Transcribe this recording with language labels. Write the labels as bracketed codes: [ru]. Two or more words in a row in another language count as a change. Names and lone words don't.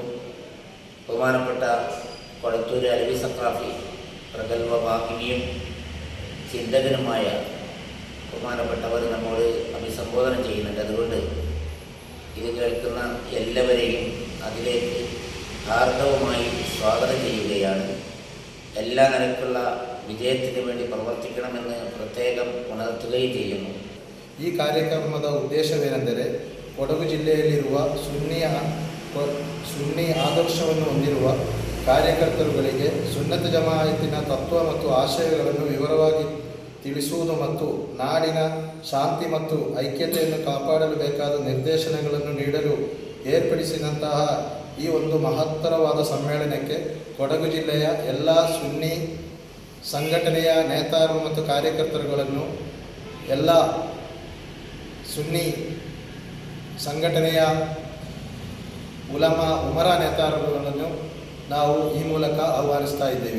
[ml] ബഹുമാനപ്പെട്ട കൊളത്തൂർ അലവി സഖാഫി പ്രഗത്ഭ വാഗ്മിയും ചിന്തകനുമായ ബഹുമാനപ്പെട്ടവർ നമ്മോട് അഭിസംബോധന ചെയ്യുന്നുണ്ട്. അതുകൊണ്ട് ഇത് കേൾക്കുന്ന എല്ലാവരെയും അതിലേക്ക് ഹാർദവമായി സ്വാഗതം ചെയ്യുകയാണ്. എല്ലാ നിലക്കുള്ള വിജയത്തിന് വേണ്ടി പ്രവർത്തിക്കണമെന്ന് പ്രത്യേകം ഉണർത്തുകയും ചെയ്യുന്നു. [kn] ಈ ಕಾರ್ಯಕ್ರಮದ ಉದ್ದೇಶವೇನೆಂದರೆ ಕೊಡಗು ಜಿಲ್ಲೆಯಲ್ಲಿರುವ ಸುನ್ನಿ ಆದರ್ಶವನ್ನು ಹೊಂದಿರುವ ಕಾರ್ಯಕರ್ತರುಗಳಿಗೆ ಸುನ್ನತ್ ಜಮಾಅತಿನ ತತ್ವ ಮತ್ತು ಆಶಯಗಳನ್ನು ವಿವರವಾಗಿ ತಿಳಿಸುವುದು ಮತ್ತು ನಾಡಿನ ಶಾಂತಿ ಮತ್ತು ಐಕ್ಯತೆಯನ್ನು ಕಾಪಾಡಲು ಬೇಕಾದ ನಿರ್ದೇಶನಗಳನ್ನು ನೀಡಲು ಏರ್ಪಡಿಸಿದಂತಹ ಈ ಒಂದು ಮಹತ್ತರವಾದ ಸಮ್ಮೇಳನಕ್ಕೆ ಕೊಡಗು ಜಿಲ್ಲೆಯ ಎಲ್ಲ ಸುನ್ನಿ ಸಂಘಟನೆಯ ನೇತಾರರು ಮತ್ತು ಕಾರ್ಯಕರ್ತರುಗಳನ್ನು, ಎಲ್ಲ ಸುನ್ನಿ ಸಂಘಟನೆಯ ಉಮರಾ ನೇತಾರರುಗಳನ್ನು ನಾವು ಈ ಮೂಲಕ ಆಹ್ವಾನಿಸ್ತಾ ಇದ್ದೇವೆ.